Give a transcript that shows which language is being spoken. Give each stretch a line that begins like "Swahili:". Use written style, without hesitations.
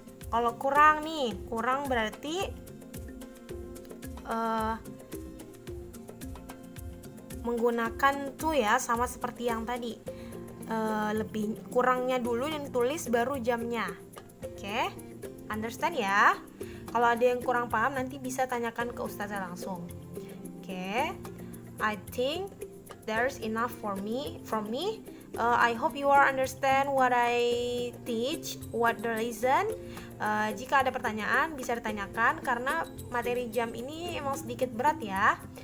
Indonesian: Kalau kurang nih, kurang berarti menggunakan to ya, sama seperti yang tadi. Lebih kurangnya dulu yang tulis baru jamnya.
English: Oke, understand ya?
Indonesian: Kalau ada yang kurang paham nanti bisa tanyakan ke ustazah langsung.
English: Oke, I think there's enough from me. I hope you are understand what I teach, what the reason.
Indonesian: Jika ada pertanyaan bisa ditanyakan karena materi jam ini emang sedikit berat ya.